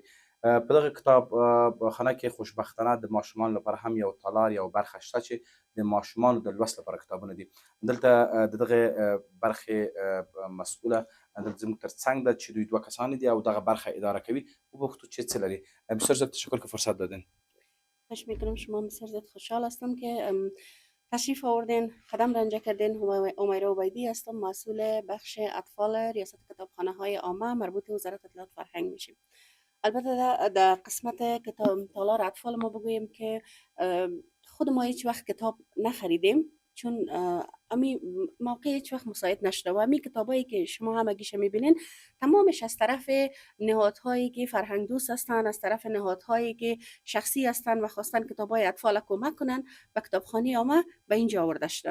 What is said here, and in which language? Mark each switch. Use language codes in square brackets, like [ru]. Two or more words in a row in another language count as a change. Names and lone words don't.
[ps] په دغه کتابخانه کې خوشبختانه د ماشومانو لپاره هم یو تالار، یو برخه شته چې د ماشومانو د لوست لپاره کتابونه دي. دلته د دغه برخې مسؤله دلته زموږ تر څنګ ده چې دوی 2 کسان دي او دغه برخه اداره کوي. وبخوتو چې څه لري. [fa] بسیار زیاد تشکر که فرصت دادین. خوش میکنم، شما بسیار زیاد خوشحال هستم که تشریف آوردین، قدم رنجه کردین. امیرا عبیدی هستم، مسئول بخش اطفال ریاست کتابخانه های عامه مربوط به وزارت اطلاعات فرهنگ میشیم. البته در قسمت کتاب تالار اطفال ما بگویم که خود ما هیچ وقت کتاب نخریدیم، چون امی موقع هیچ وقت مساعد نشده و امی کتابایی که شما همگیش میبینین تمامش از طرف نهادهایی که فرهنگ دوست هستن، از طرف نهادهایی که شخصی هستن و خواستن کتابای اطفال کمک کنن و کتابخانه عامه به اینجا آورده شدن.